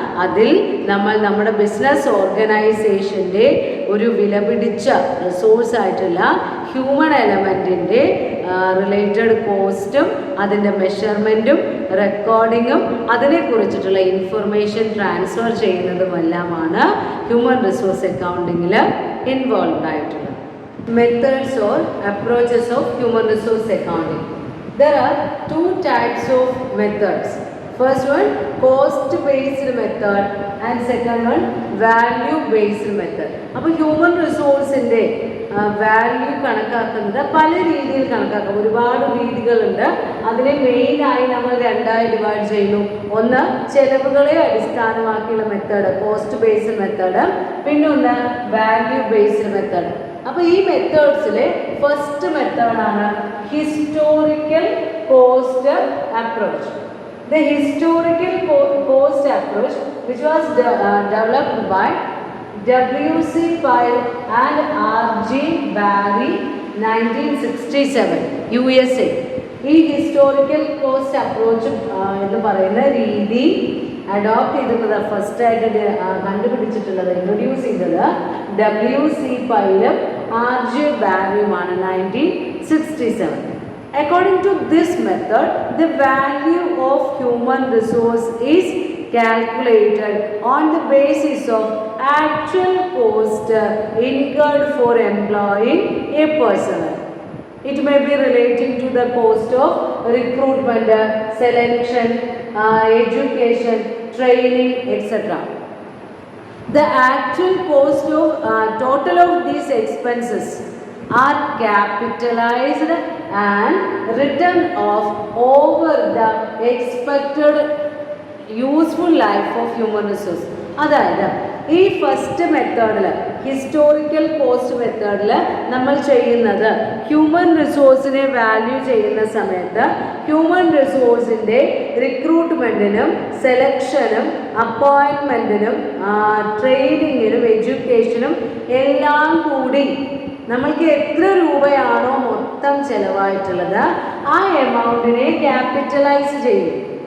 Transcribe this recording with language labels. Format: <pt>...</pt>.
<ml>അതിൽ നമ്മൾ നമ്മുടെ ബിസിനസ് ഓർഗനൈസേഷൻ്റെ ഒരു വിലപിടിച്ച റിസോഴ്സ് ആയിട്ടുള്ള ഹ്യൂമൻ എലമെൻറ്റിൻ്റെ റിലേറ്റഡ് കോസ്റ്റും അതിൻ്റെ മെഷർമെൻറ്റും റെക്കോർഡിങ്ങും അതിനെക്കുറിച്ചിട്ടുള്ള information transfer ചെയ്യുന്നതുമെല്ലാമാണ് human resource അക്കൗണ്ടിങ്ങിൽ involve ആയിട്ടുള്ളത്.</ml> <en>Methods or approaches of human resource accounting. There are two types of methods. First one, cost based method and second one, value based method.</en> <ml>അപ്പോൾ human റിസോഴ്സിൻ്റെ value കണക്കാക്കുന്നത് പല രീതിയിൽ കണക്കാക്കാം. ഒരുപാട് രീതികളുണ്ട്. അതിനെ മെയിനായി നമ്മൾ രണ്ടായി ഡിവൈഡ് ചെയ്യുന്നു. ഒന്ന് ചെലവുകളെ അടിസ്ഥാനമാക്കിയുള്ള മെത്തേഡ്, കോസ്റ്റ് ബേസ്ഡ് മെത്തേഡ്, പിന്നെ ഒന്ന് വാല്യൂ ബേസ്ഡ് മെത്തേഡ്. അപ്പോൾ ഈ മെത്തേഡ്സിലെ ഫസ്റ്റ് മെത്തേഡാണ് historical cost approach.</ml> <en>The historical cost approach, which was developed by W.C. Pyle and R.G. Barry 1967 USA.</en> <ml>ഈ ഹിസ്റ്റോറിക്കൽ കോസ്റ്റ് അപ്രോച്ച് എന്ന് പറയുന്ന രീതി അഡോപ്റ്റ് ചെയ്തിട്ടുള്ളത് ഫസ്റ്റായിട്ട് കണ്ടുപിടിച്ചിട്ടുള്ളത്, ഇൻട്രൊഡ്യൂസ് ചെയ്തത് W.C. പൈലും R.G. ബാരിയുമാണ് 1967.</ml> <en>According to this method, the value of human resource is calculated on the basis of actual cost incurred for employing a person. It may be relating to the cost of recruitment, selection, education, training, etc. The actual cost of total of these expenses are capitalized and written off over the expected useful life of human resource.</en> <ml>അതായത് ഈ first മെത്തേഡിൽ, historical cost മെത്തേഡിൽ നമ്മൾ ചെയ്യുന്നത് human റിസോഴ്സിനെ value ചെയ്യുന്ന സമയത്ത് human റിസോഴ്സിൻ്റെ റിക്രൂട്ട്മെൻറ്റിനും സെലക്ഷനും അപ്പോയിൻമെൻറ്റിനും ട്രെയിനിങ്ങിനും എഡ്യൂക്കേഷനും എല്ലാം കൂടി നമ്മൾക്ക് എത്ര രൂപയാണോ മൊത്തം ചിലവായിട്ടുള്ളത് ആ എമൗണ്ടിനെ ക്യാപിറ്റലൈസ് ചെയ്യും.</ml>